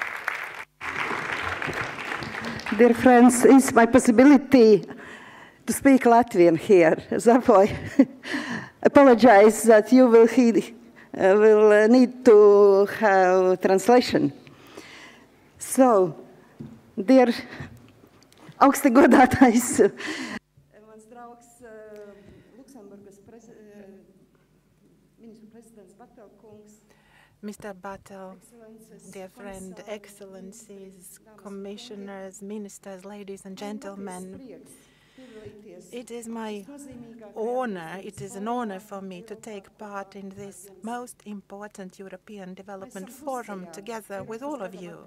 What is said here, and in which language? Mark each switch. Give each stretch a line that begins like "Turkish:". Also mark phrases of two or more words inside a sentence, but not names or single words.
English: Dear friends, it's my possibility to speak Latvian here. Therefore, I apologize that you will need to have translation. So, dear
Latvian: augsti godātais mans draugs Luksemburgas ministru prezidents Batelkungs,
English: Mr. Battle, dear friend, excellencies, commissioners, ministers, ladies and gentlemen, it is my honor, it is an honor for me to take part in this most important European Development Forum together with all of you.